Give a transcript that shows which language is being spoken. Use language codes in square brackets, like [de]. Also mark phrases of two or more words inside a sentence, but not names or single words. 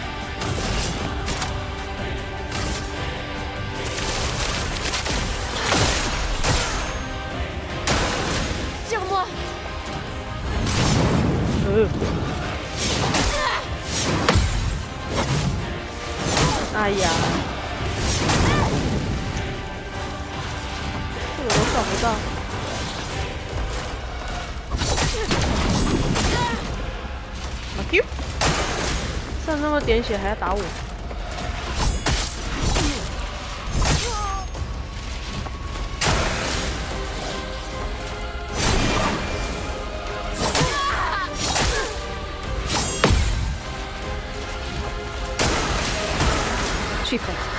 [fr] Sur moi. [zh] 哎呀，这个我找不到。看那么点血还要打我。 [fr] Je suis prête.